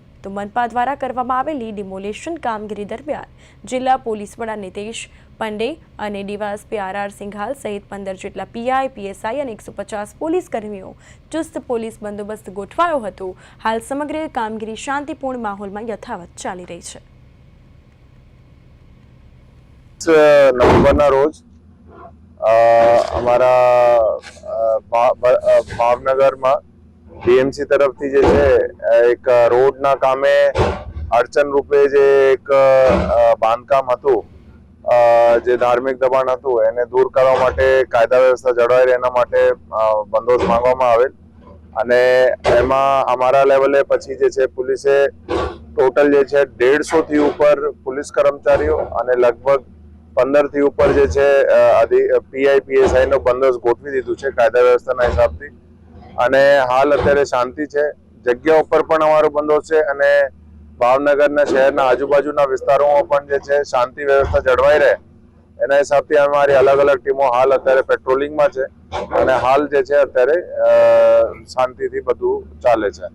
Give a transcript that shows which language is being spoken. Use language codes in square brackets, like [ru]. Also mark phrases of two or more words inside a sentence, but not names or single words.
[gu] તો મનપા દ્વારા કરવામાં આવેલી ડિમોલિશન કામગીરી દરમિયાન જિલ્લા પોલીસ વડા નિતેશ પાંડે અને ડીવાયએસપી આર સિંઘાલ સહિત 15 જેટલા પીઆઈ, પીએસઆઈ અને 150 પોલીસ કર્મીઓ ચુસ્ત પોલીસ બંદોબસ્ત ગોઠવાયો હતો। હાલ સમગ્ર કામગીરી શાંતિપૂર્ણ માહોલમાં યથાવત ચાલી રહી છે। નવેમ્બરના રોજ અમારા ભાવનગરમાં બીએમસી તરફથી જે છે એક રોડના કામે અડચણ રૂપે જે એક બાંધકામ હતું જે ધાર્મિક દબાણ હતું એને દૂર કરવા માટે કાયદા વ્યવસ્થા જળવાઈ રહે એના માટે બંદોબસ્ત માંગવામાં આવેલ અને એમાં અમારા લેવલે પછી જે છે પોલીસે ટોટલ જે છે 150 થી ઉપર પોલીસ કર્મચારીઓ અને લગભગ 15 થી ઉપર જે છે પીઆઈ પીએસઆઈ નો બંદોબસ્ત ગોઠવી દીધું છે કાયદા વ્યવસ્થાના હિસાબથી। અને હાલ અત્યારે શાંતિ છે। જગ્યા ઉપર પણ અમારો બંદોબસ્ત છે અને ભાવનગરના શહેરના આજુબાજુના વિસ્તારોમાં પણ જે છે શાંતિ વ્યવસ્થા જળવાઈ રહે એના હિસાબથી અમારી અલગ અલગ ટીમો હાલ અત્યારે પેટ્રોલિંગમાં છે અને હાલ જે છે અત્યારે શાંતિથી બધું ચાલે છે।